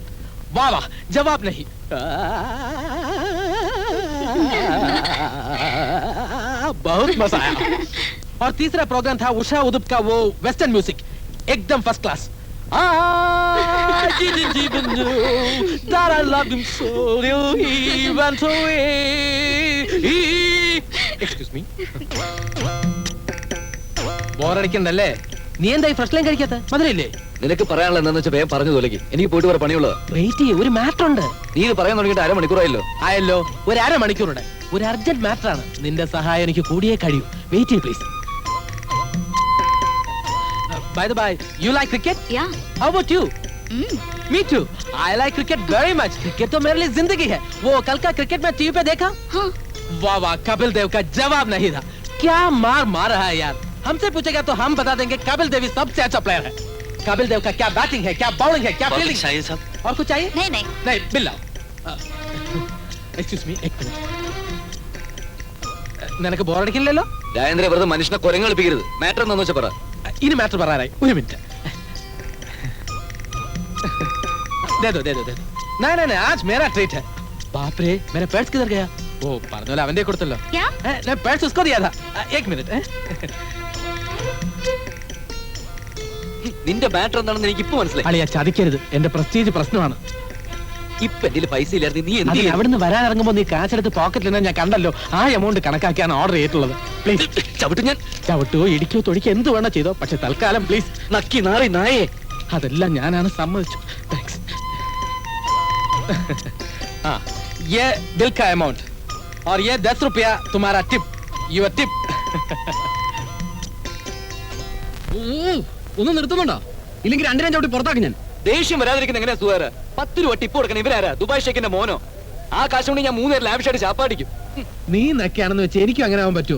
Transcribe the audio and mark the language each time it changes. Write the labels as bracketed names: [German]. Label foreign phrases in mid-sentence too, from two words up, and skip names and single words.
[Hindi] वाह वाह, जवाब नहीं. बहुत मजा आया. और तीसरा प्रोग्राम था उषा उदुप का वो [English] western music, [Hindi] एकदम [English] first class. That I loved him so, he went away. Excuse me. [Malayalam] ബോറടിക്കണ്ടല്ലേ? നീ എന്തായി ഫസ്റ്റ് ലൈൻ കഴിക്കാത്ത? മധുരയില്ലേ? നിനക്ക് പറയാനുള്ള എന്താണെന്ന് വെച്ചാൽ വേഗം പറഞ്ഞു തോലക്ക്. എനിക്ക് പോയിട്ട് വരെ പണിയുള്ളത്. വെയിറ്റ് ചെയ്യ്, ഒരു മാറ്റർ ഉണ്ട്. നീ ഇത് പറയാൻ തുടങ്ങിയിട്ട് അരമണിക്കൂറായല്ലോ. ആയല്ലോ, ഒരു അരമണിക്കൂറുണ്ട്. ഒരു [English] urgent matter [Malayalam] ആണ്. നിന്റെ സഹായം എനിക്ക് കൂടിയേ കഴിയൂ. വെയിറ്റ് ചെയ്യ് പ്ലീസ്. [English] By the by, you like cricket? Yeah. How about you? Me too. I like cricket very much. [Hindi] Cricket तो मेरे लिए जिंदगी है. वो कल का क्रिकेट मैच टीवी पे देखा? हाँ. वाह वाह, कपिल देव का जवाब नहीं था. क्या मार रहा है यार. हमसे पूछेगा तो हम बता देंगे कपिल देव सबसे अच्छा प्लेयर है. कपिल देव का क्या बैटिंग है, क्या बॉलिंग है, क्या फील्डिंग चाहिए सब? और कुछ चाहिए? नहीं नहीं नहीं, बिल लाओ. [English] Excuse me, [Hindi] एक मिनट. [Malayalam] നിനക്ക് ബോറടിക്കില്ലല്ലോ? രാജേന്ദ്ര വെറുതെ മനുഷ്യനെ കുരങ്ങ് കളിപ്പിക്കരുത്. മാറ്റർ എന്താന്ന് വെച്ചാൽ പറ. ഇനി മാറ്റർ പറയാറായി. ഒരു മിനിറ്റ്. [Hindi] दे दो. नहीं, आज मेरा ट्रीट है. बाप रे, मेरा पर्स किधर गया? [Malayalam] वो പറഞ്ഞ പോലെ അവന്റെ കൊടുത്തല്ലോ. [Hindi] क्या? मैं पर्स उसको दिया था. एक मिनट. [Malayalam] നിന്റെ മാറ്റർ എന്താണെന്ന് എനിക്ക് ഇപ്പൊ മനസ്സിലായി. അളിയാ ചതിക്കരുത്, എന്റെ പ്രസ്റ്റീജ് പ്രശ്നമാണ്. ഇപ്പൊ എന്റെ പൈസ ഇല്ലായിരുന്നു. നീ എന്ത് അതിന് ചെയ്യും? അവിടുന്ന് വരാൻ ഇറങ്ങുമ്പോ നീ കാശെടുത്ത് പോക്കറ്റിൽ ഞാൻ കണ്ടല്ലോ. ആ എമൗണ്ട് കണക്കാക്കിയാണ് ഓർഡർ ചെയ്തിട്ടുള്ളത്. പ്ലീസ് ചവിട്ടു ഞാൻ. ചവിട്ടോ ഇടിക്കോ തൊടിക്കോ എന്ത് വേണോ ചെയ്തോ, പക്ഷെ തൽക്കാലം പ്ലീസ്. നക്കി നാറി നായേ. അതെല്ലാം ഞാനാണ് സമ്മതിച്ചു. താങ്ക്സ്. [Hindi] हाँ, ये बिल का अमाउंट और ये 10 रुपया तुम्हारा टिप. [English] your tip. [Malayalam] ഒന്നും നിർത്തുന്നുണ്ടോ? ഇല്ലെങ്കിൽ രണ്ടിനെ ചവിട്ടി പുറത്താക്കി ഞാൻ. ദേഷ്യം വരാതിരിക്കുന്ന എങ്ങനെയാ സുഹാര? 10 രൂപ ടിപ്പ് കൊടുക്കണം. ഇവരാരാ? ദുബായ് ഷേഖിന്റെ മോനോ? ആ കാശ് കൊണ്ട് ഞാൻ 3 നേരം ലാവിഷായിട്ട് ചാപ്പാടിക്കും. നീ നൊക്കെയാണെന്ന് വെച്ച് എനിക്കും അങ്ങനെ ആവാൻ പറ്റുമോ?